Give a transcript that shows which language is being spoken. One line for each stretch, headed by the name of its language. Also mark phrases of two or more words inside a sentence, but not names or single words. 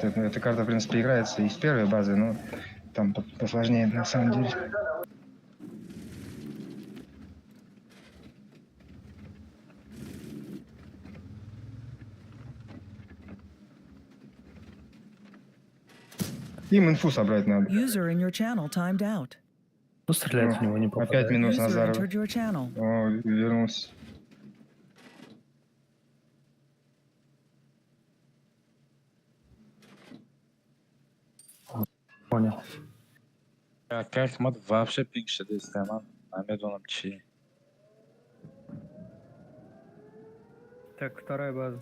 Russian: Эта карта, в принципе, играется и с первой базы, но там посложнее на самом деле. Им инфу собрать надо.
English: User in your channel timed out.
Russian: Кто стреляет в него, не Опять попадает? минус
English: User Назарова. entered your channel.
Russian: О, вернулся. Понял. Как мы вообще пинг шеде man.
Persian: نمیدونم چی.
Russian: Так, вторая база.